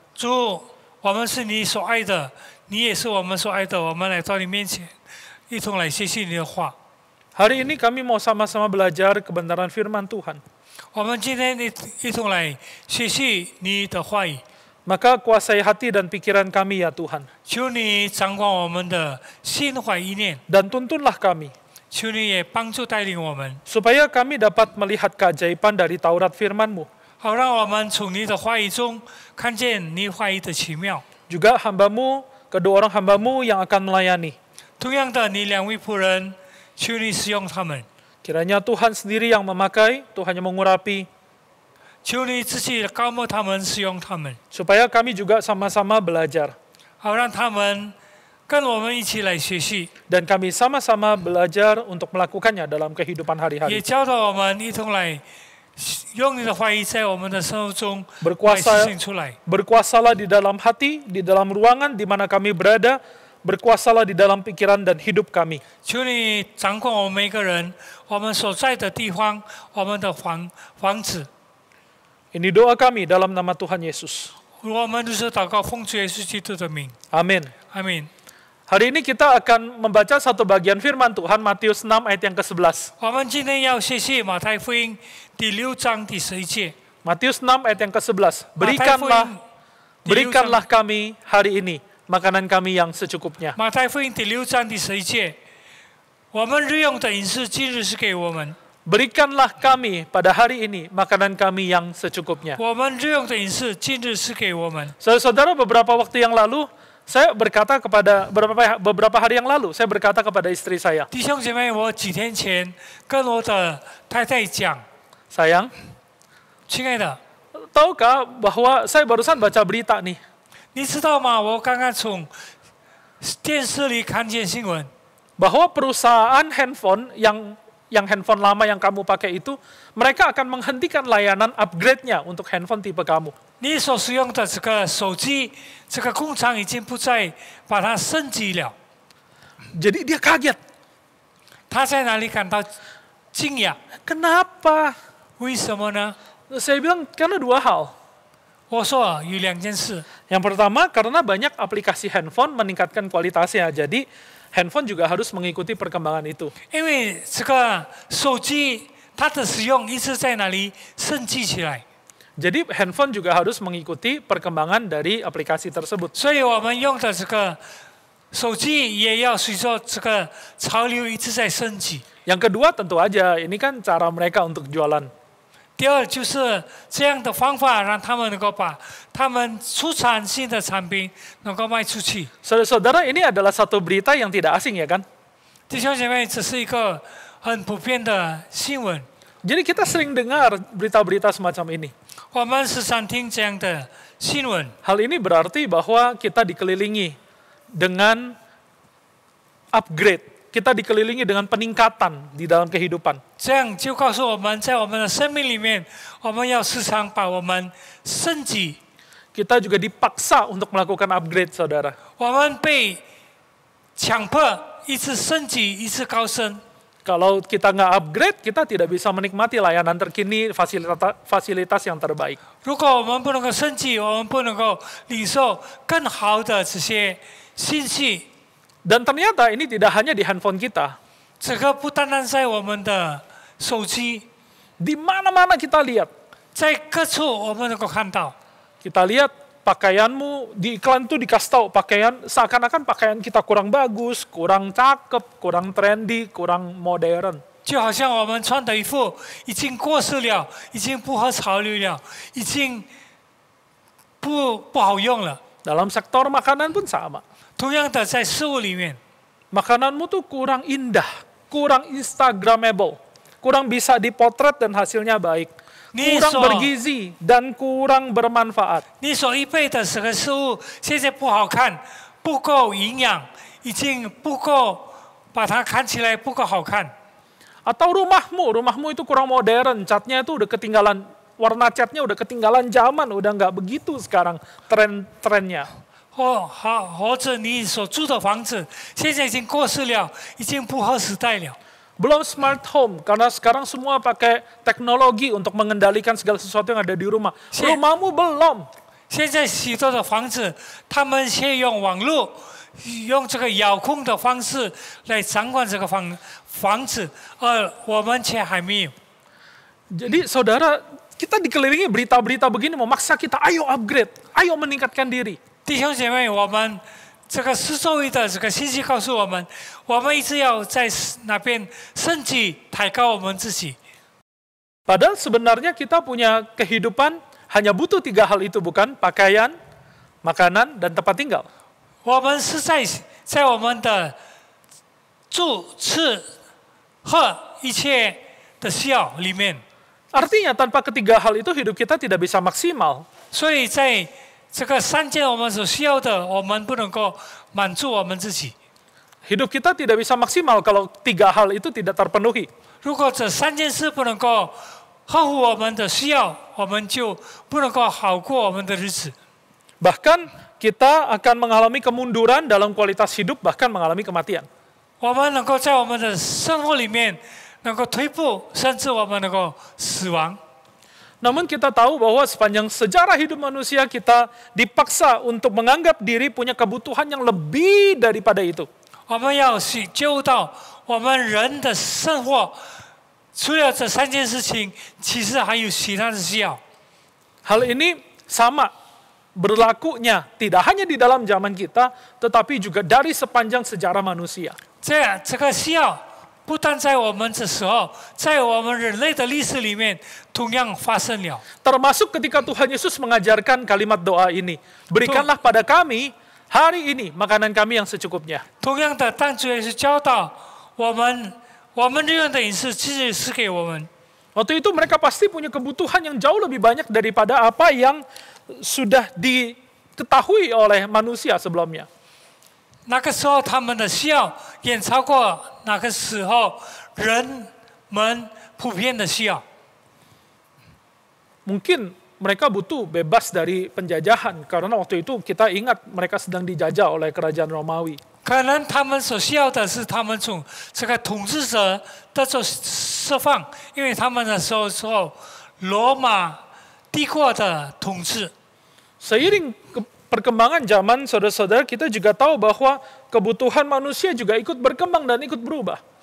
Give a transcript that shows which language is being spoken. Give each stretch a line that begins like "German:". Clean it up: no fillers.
Chinese: 主，我们是你所爱的，你也是我们所爱的，我们来到你面前，一同来学习你的话。
Indonesian: Hari ini kami mau sama-sama belajar kebenaran firman Tuhan.
Chinese: 我们今天一同来学习你的话语，
Indonesian: Maka kuasai hati dan pikiran kami ya Tuhan.
Chinese: 求你掌管我们的心怀意念，
Indonesian: Dan tuntunlah kami,
Chinese: 求你也帮助带领我们，
Indonesian: supaya kami dapat melihat keajaiban dari Taurat firman-Mu.
Chinese: 好让我们从你的话语中看见你话语的奇妙。
Indonesian: Juga hamba-Mu, kedua orang hamba-Mu yang akan melayani.
Chinese: 同样的，你两位仆人，求你使用他们，
Indonesian: Kiranya Tuhan sendiri yang memakai, Tuhan yang mengurapi,
Chinese: 求你自己高摩他们，使用他们，
Indonesian: supaya kami juga sama-sama belajar.
Chinese: 好让他们跟我们一起来学习，
Indonesian: Dan kami sama-sama belajar untuk melakukannya dalam kehidupan
Chinese: 也
Indonesian: hari-hari.
Chinese: 教导我们一同来用你的话语在我们的生活中来
Indonesian: Berkuasa,
Chinese: 实现出来。
Indonesian: berkuasalah di dalam hati, di dalam ruangan di mana kami berada, berkuasalah di dalam pikiran dan hidup kami.
Chinese: 求你掌管我们每个人，我们所在的地方，我们的房子。
Indonesian: Ini doa kami dalam nama Tuhan Yesus.
Chinese: 我们都是祷告，奉主耶稣基督的名，
Indonesian: Amin.
Chinese: 阿门。
Indonesian: Hari ini kita akan membaca satu bagian firman Tuhan, Matius 6 ayat yang ke-11.
Chinese: 我们今天要学习马太福音第6章第11节。
Indonesian: Matius 6 ayat yang ke-11.
Chinese: 马太福音
Indonesian: Berikanlah kami hari ini makanan kami yang secukupnya.
Chinese: 马太福音第6章第11节，我们日用的饮食今日是给我们，
Indonesian: Berikanlah kami pada hari ini makanan kami yang secukupnya.
Chinese: 我们日用的饮食今日是给我们。
Indonesian: Saudara-saudara, beberapa waktu yang lalu saya berkata kepada beberapa hari yang lalu saya berkata kepada istri saya,
Chinese: 弟兄姐妹，我几天前跟我的太太讲，
Indonesian: sayang,
Chinese: 亲爱的，
Indonesian: tahukah bahwa saya barusan baca berita nih,
Chinese: 你知道吗？我刚刚从电视里看见新闻，
Indonesian: bahwa perusahaan handphone yang handphone lama yang kamu pakai itu, mereka akan menghentikan layanan upgrade-nya untuk handphone tipe kamu.
Chinese: 你所使用的这个手机，这个工厂已经不再把它升级了。
Indonesian: Jadi dia kaget.
Chinese: 他在哪里感到惊讶？
Indonesian: Kenapa?
Chinese: 为什么呢？
Indonesian: Saya bilang karena dua hal.
Chinese: 我说有两件事。
Indonesian: Yang pertama, karena banyak aplikasi handphone meningkatkan kualitasnya. Jadi handphone juga harus mengikuti perkembangan itu.
Chinese: 因为这个手机它的使用一直在那里升级起来，
Indonesian: Jadi handphone juga harus mengikuti perkembangan dari aplikasi tersebut.
Chinese: 所以我们用的这个手机也要随着这个潮流一直在升级。
Indonesian: Yang kedua tentu aja, ini kan cara mereka untuk jualan.
Chinese: 第二就是这样的方法，让他们能够把他们出产新的产品能够卖出去。
Indonesian: Saudara-saudara, ini adalah satu berita yang tidak asing ya kan?
Chinese: 弟兄姐妹，这是一个很普遍的新闻，
Indonesian: Jadi kita sering dengar berita-berita semacam ini.
Chinese: 我们时常听这样的新闻。
Indonesian: Hal ini berarti bahwa kita dikelilingi dengan upgrade. Kita dikelilingi dengan peningkatan di dalam kehidupan.
Chinese: 这样就告诉我们，在我们的生命里面，我们要时常把我们升级。
Indonesian: Kita juga dipaksa untuk melakukan upgrade, saudara.
Chinese: 我们被强迫一直升级，一直高升。
Indonesian: Kalau kita nggak upgrade, kita tidak bisa menikmati layanan terkini, fasilitas yang terbaik.
Chinese: 如果我们不能够升级，我们不能够领受更好的这些信息。
Indonesian: Dan ternyata ini tidak hanya di handphone kita.
Chinese: 这个不单单在我们的手机，
Indonesian: Di mana-mana kita lihat.
Chinese: 在各处我们能够看到。
Indonesian: Kita lihat pakaianmu, di iklan itu dikasih tahu pakaian, seakan-akan pakaian kita kurang bagus, kurang cakep, kurang trendy, kurang modern.
Chinese: 就好像我们穿的衣服已经过时了，已经不合潮流了，已经不好用了。
Indonesian: Dalam sektor makanan pun sama.
Chinese: 同样的，在事物里面，
Indonesian: Makananmu tuh kurang indah, kurang instagramable, kurang bisa dipotret dan hasilnya baik. kurang bergizi, dan kurang bermanfaat.
Chinese: 你所预备的这个食物现在不好看，不够营养，已经不够把它看起来不够好看。
Indonesian: Atau rumahmu itu kurang modern, catnya itu udah ketinggalan, warna catnya udah ketinggalan zaman, udah nggak begitu sekarang tren-trennya.
Chinese: 或者你所住的房子现在已经过时了，已经不合时代了。
Indonesian: Belum smart home, karena sekarang semua pakai teknologi untuk mengendalikan segala sesuatu yang ada di rumah. Rumahmu belum.
Chinese: 现在许多的房子，他们先用网络，用这个遥控的方式来掌管这个房子，而我们却还没有。
Indonesian: Jadi saudara, kita dikelilingi berita-berita begini memaksa kita, ayo upgrade, ayo meningkatkan diri.
Chinese: 弟兄姐妹，我们这个四周围的这个信息告诉我们，我们一直要在那边升级、抬高我们自己。
Indonesian: Padahal sebenarnya kita punya kehidupan hanya butuh 3 hal itu, bukan? Pakaian, makanan, dan tempat tinggal.
Chinese: 我们是在我们的住、吃、喝一切的需要里面。
Indonesian: Artinya tanpa ketiga hal itu hidup kita tidak bisa maksimal.
Chinese: 所以在这个3件我们所需要的，我们不能够满足我们自己。
Indonesian: Hidup kita tidak bisa maksimal kalau 3 hal itu tidak terpenuhi.
Chinese: 如果这3件事不能够呵护我们的需要，我们就不能够好过我们的日子。
Indonesian: Bahkan kita akan mengalami kemunduran dalam kualitas hidup, bahkan mengalami kematian.
Chinese: 我们能够在我们的生活里面能够退步，甚至我们能够死亡。
Indonesian: Namun kita tahu bahwa sepanjang sejarah hidup manusia kita dipaksa untuk menganggap diri punya kebutuhan yang lebih daripada itu.
Chinese: 我们要去揪到我们人的生活，除了这3件事情，其实还有其他的需要。
Indonesian: Hal ini sama berlakunya tidak hanya di dalam zaman kita, tetapi juga dari sepanjang sejarah manusia.
Chinese: 这个需要不但在我们这时候，在我们人类的历史里面同样发生了。
Indonesian: Termasuk ketika Tuhan Yesus mengajarkan kalimat doa ini, berikanlah pada kami hari ini makanan kami yang secukupnya.
Chinese: 同样的，当主耶稣教导我们日用的饮食赐给我们。
Indonesian: Waktu itu mereka pasti punya kebutuhan yang jauh lebih banyak daripada apa yang sudah diketahui oleh manusia sebelumnya.
Chinese: 那个时候他们的需要远超过那个时候人们普遍的需要。
Indonesian: Mungkin mereka butuh bebas dari penjajahan, karena waktu itu kita ingat mereka sedang dijajah oleh kerajaan Romawi.
Chinese: 可能他们所需要的是他们从这个统治者得到释放，因为他们那时候受罗马帝国的统治。
Indonesian: Seiring perkembangan zaman, saudara-saudara, kita juga tahu bahwa kebutuhan manusia juga ikut berkembang dan ikut berubah.